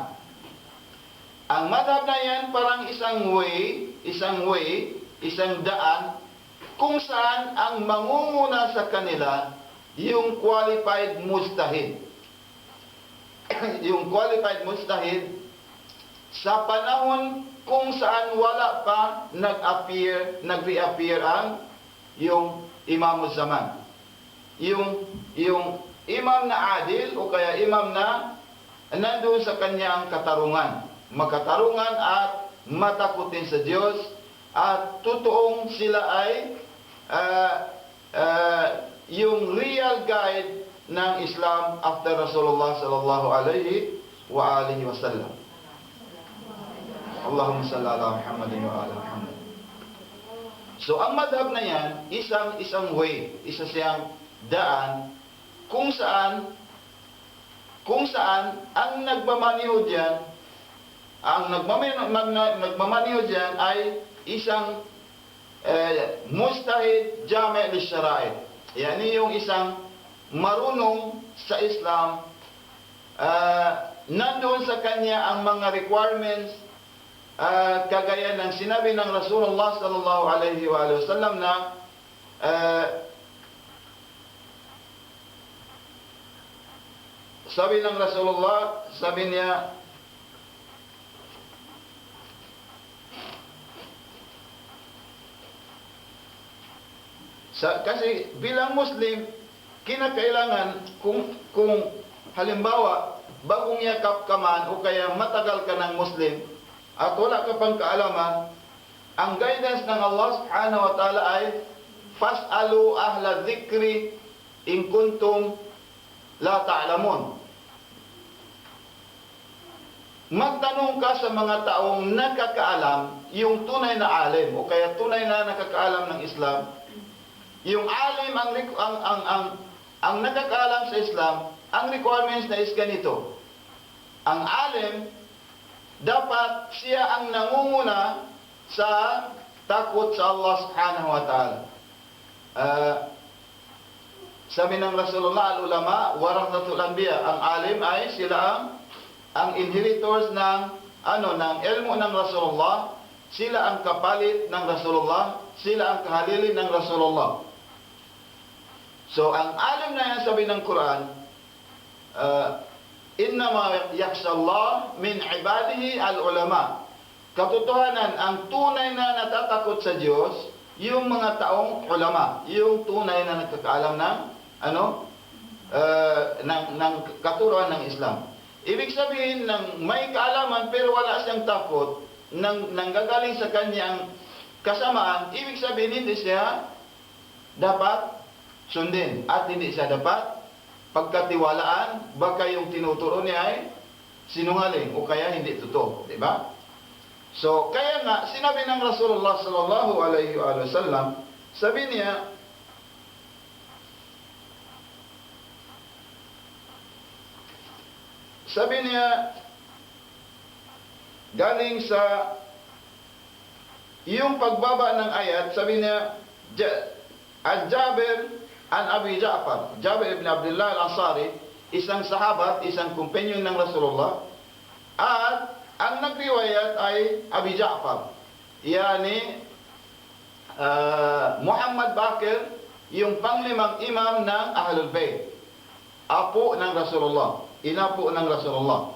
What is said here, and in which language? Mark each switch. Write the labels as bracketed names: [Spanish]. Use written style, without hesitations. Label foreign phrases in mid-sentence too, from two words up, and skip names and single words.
[Filipino] Ang madhab na yan parang isang daan kung saan ang mangunguna sa kanila yung qualified mujtahid. Yung qualified mujtahid sa panahon kung saan wala pa nag-reappear ang yung imam zaman. Yung imam na adil o kaya imam na nandoon sa kanyang katarungan. Makatarungan at matakutin sa Diyos at totoong sila ay yung [English] real guide [Filipino] ng Islam after Rasulullah [Arabic] صلى الله عليه وآله وسلم. اللهم صل على محمد وعلى محمد. [Filipino] So, ang madhab na yan, isang way, isa siyang daan, kung saan ang nagmamaniho diyan, ay isang [Arabic] مجتهد جامع للشرائط'. [Filipino] Yani yung isang marunong sa Islam, nandoon sa kanya ang mga requirements, kagaya ng sinabi ng Rasulullah [Arabic] صلى الله عليه وسلم [Filipino] na sabi ng Rasulullah, sabi niya, kasi bilang Muslim, kinakailangan kung halimbawa bagong yakap ka man o kaya matagal ka ng Muslim at wala ka pang kaalaman, ang guidance ng [Arabic] الله سبحانه وتعالى [Filipino] ay [Arabic] فاسألوا أهل الذكر إن كنتم لا تعلمون. [Filipino] Magtanong ka sa mga taong nakakaalam, yung tunay na alim o kaya tunay na nakakaalam ng Islam. Yung alim ang nakakaalam sa Islam, ang requirements na is ganito. Ang alim, dapat siya ang nangunguna sa takot sa [Arabic] الله سبحانه وتعالى. [Filipino] Sabi ng Rasulullah, [Arabic] العلماء ورثة الأنبياء. [Filipino] Ang alim ay sila ang inheritors ng ilmu ng Rasulullah. Sila ang kapalit ng Rasulullah. Sila ang kahalili ng Rasulullah. So, ang alim na yan, sabi ng Quran, [Arabic] إنما يخشى الله من عباده العلماء. [Filipino] Katotohanan, ang tunay na natatakot sa Diyos, yung mga taong ulama, yung tunay na nagkakaalam ng katuruan ng Islam. Ibig sabihin ng may kaalaman pero wala siyang takot, nanggagaling sa kanyang kasamaan, ibig sabihin hindi siya dapat sundin at hindi siya dapat pagkatiwalaan, baka yung tinuturo niya ay sinungaling o kaya hindi totoo, di ba? So, kaya nga, sinabi ng Rasulullah [Arabic] صلى الله عليه وسلم, [Filipino] sabi niya, galing sa yung pagbaba ng ayat, sabi niya, Jabir an Abi Ja'far, Jabir ibn Abdullah al-Ansari, isang sahabat, isang companion ng Rasulullah, at ang nagriwayat ay Abi Ja'far, yani Muhammad Bakir, yung panglimang imam ng Ahlul Bayt, apo ng Rasulullah, inapo ng Rasulullah.